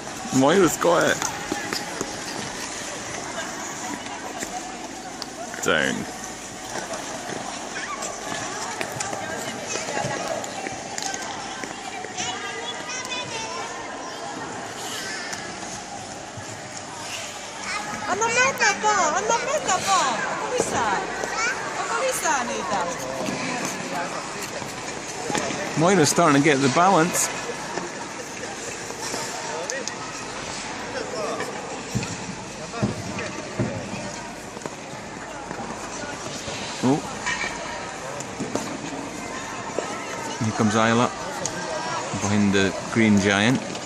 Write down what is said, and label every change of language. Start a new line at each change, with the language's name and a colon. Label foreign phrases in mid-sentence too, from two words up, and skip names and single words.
English: Moira's got it. Down.
Finnish: Anna mennä vaan. Onko lisää niitä?
English: Moira's starting to get the balance. Oh. Here comes Isla behind the green giant.